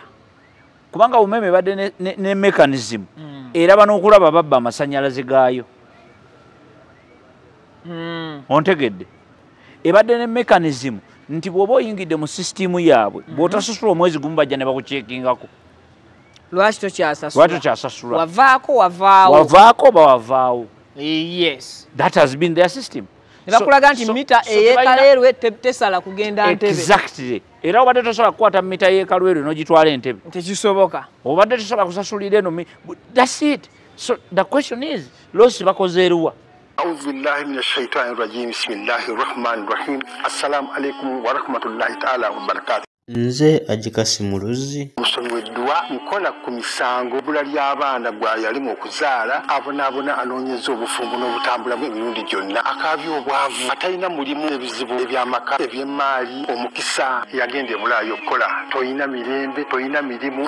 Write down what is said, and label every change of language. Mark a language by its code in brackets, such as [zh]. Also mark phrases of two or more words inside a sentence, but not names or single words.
[lg] kubanga umeme badde ne mechanism eraba n'okulaba babba amasannyalaze gaayo ontegedde ebadde ne mechanism nti bw'oba oyingidde mu sisitimu yaabwe bw'otasasula omwezi gumu bajja ne bakuceekingako lwaki tokyasasula wavaako bawavaawo yes [en] that has been their system [lg] nebakulaga nti mita eyeekalwerwe tesala kugenda Ntebe exactly era obadde tosobola kukwata mita yeekalwerwe n'ogitwala Entebbe tekisoboka obadde tosobola kusasulira eno [en] that's it so the question is [lg] losi bakoze eruwa [ar] أعوذ بالله من الشيطان الرجيم بسم الله الرحمن الرحيم السلام عليكم ورحمة الله تعالى وبركاته [lg] Nze Ajikasi Muluzi musomi w'eddwa nkola ku misango bula ly'abaana gw'ayalimu okuzaala abonaabona anoonyeza obufumbo n'obutambulamu emirundi gyonna akaabya obwavu atalina mulimu ebizibu eby'amaka eby'emmaali omukisa yagenda e Bulaayi okukola toyina mirembe toyina mirimu